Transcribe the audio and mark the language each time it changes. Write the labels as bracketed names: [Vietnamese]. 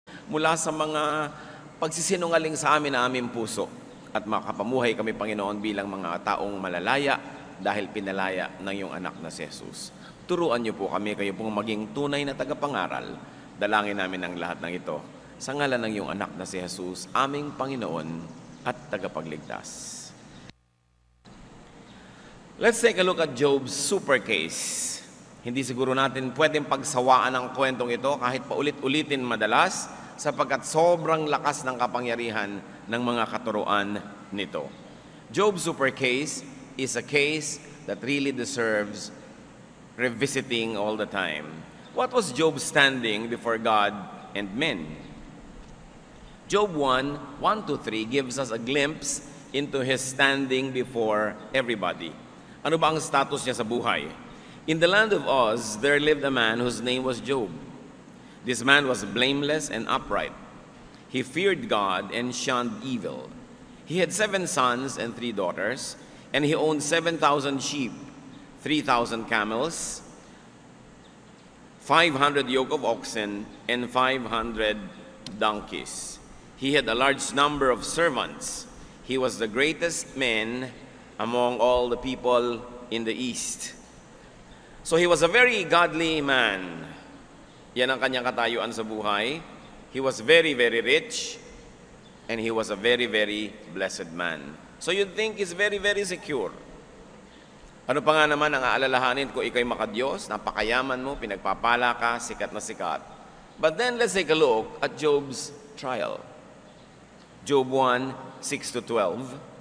[Filipino] mula sa mga pagsisinungaling sa amin na aming puso at makapamuhay kami, Panginoon, bilang mga taong malalaya dahil pinalaya ng iyong anak na si Jesus. Turuan niyo po kami, kayo pong maging tunay na tagapangaral. Dalangin namin ang lahat ng ito sa ngalan ng iyong anak na si Jesus, aming Panginoon at tagapagligtas. [English] Let's take a look at Job's super case. [Filipino] Hindi siguro natin pwedeng pagsawaan ang kwentong ito kahit paulit-ulitin madalas sapagkat sobrang lakas ng kapangyarihan ng mga katuruan nito. [English] Job's super case is a case that really deserves revisiting all the time. What was Job's standing before God and men? Job 1:1-3 gives us a glimpse into his standing before everybody. [Filipino] Ano ba ang status niya sa buhay? [English] In the land of Uz, there lived a man whose name was Job. This man was blameless and upright. He feared God and shunned evil. He had 7 sons and 3 daughters, and he owned 7,000 sheep, 3,000 camels, 500 yoke of oxen, and 500 donkeys. He had a large number of servants. He was the greatest man among all the people in the East. So he was a very godly man. [Filipino] Yan ang kanyang katayuan sa buhay. [English] He was very, very rich, and he was a very, very blessed man. So you'd think he's very, very secure. [Filipino] Ano pa nga naman ang aalalahanin kung ikaw'y makadiyos, napakayaman mo, pinagpapala ka, sikat na sikat. [English] But then let's take a look at Job's trial. Job 1:6-12.